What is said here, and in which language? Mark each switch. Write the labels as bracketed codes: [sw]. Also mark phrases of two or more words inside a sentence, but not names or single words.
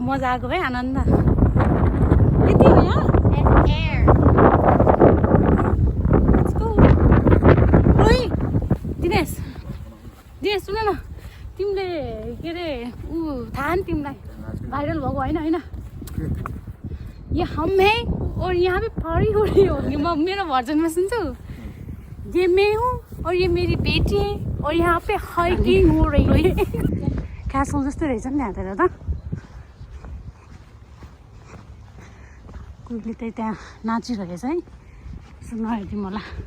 [ne] आएको है आनन्द यति हो यहाँ [en] That's air. Let's go. [ne] ओइ दिनेश दिनेश सुन न तिमीले के अरे थाहा नि तिमीलाई भाइरल भएको होइन होइन [hi] ये हम है और यहाँ पे पहाड़ी हो रही होगी मैं मेरा वर्जन में सुनछु ये मैं हूँ और ये मेरी बेटी है और यहाँ पे हाइकिंग हो रही है [ne] क्यासल जस्तो रहेछ नि यहाँ त कोहीले चाहिँ त्यहाँ नाचिरहेछ है सुन्न हेरिदिउँ होला